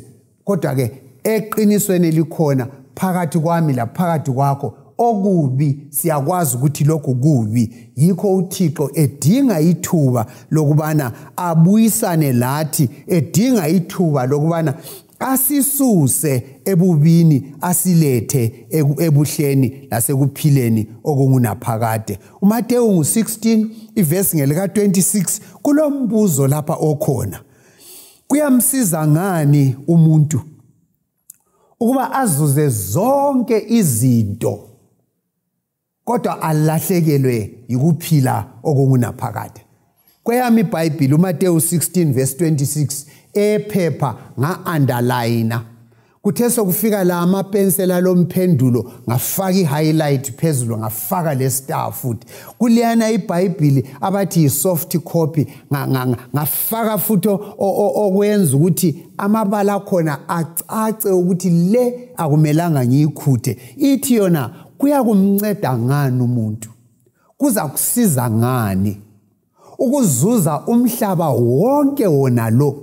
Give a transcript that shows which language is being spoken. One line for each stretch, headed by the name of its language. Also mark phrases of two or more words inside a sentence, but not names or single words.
North Ndebele: Kodwa ke eqinisweni likhona phakathi kwami la phakathi kwakho, okubi siyakwazi ukuthi lokhu kubi. Yikho uThixo edinga ithuba lokubana abuyisane lathi, edinga ithuba lokubana asisuse ebubini asilethe ebuhleni lasekuphileni okungunaphakade. uMateyu 16 ivesi ngelika 26 kulombuzo lapha okhona, kuyamsiza ngani umuntu ukuba azuze zonke izinto kodwa alahlekelwe yikuphila okungunaphakade? Kweyami iBhayibheli uMateyu 16 verse 26 ephepha nga-underline, kuthe sokufika la amapensela lomphendulo ngafaka i-highlight phezulu, ngafaka le-star futhi. Kuleyana iBhayibheli abathi yi-
English: soft copy
North Ndebele: ngafaka futhi okwenza ukuthi amabala akhona acace ukuthi le akumelanga ngiyikhuthe. Ithi yona kuyakumnceda ngani umuntu, kuza kusiza ngani ukuzuza umhlaba wonke wona lo,